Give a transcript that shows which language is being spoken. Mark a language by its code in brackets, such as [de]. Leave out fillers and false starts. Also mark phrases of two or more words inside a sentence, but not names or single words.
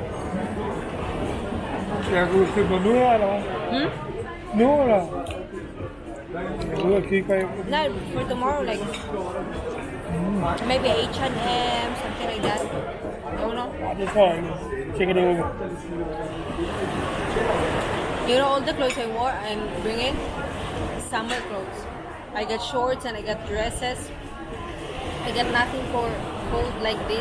[da] Skal jeg gå ud og købe noget nu her, eller hvad? Nu, eller? Jeg går ud og kigge bag. [en] No, for tomorrow, like maybe H&M, something like that. I don't know. [da] Nej, det tror jeg ikke. Jeg tænker det over. [en] You know all the clothes I wore and bringing? Summer clothes. I got shorts and I got dresses. I got nothing for cold like this.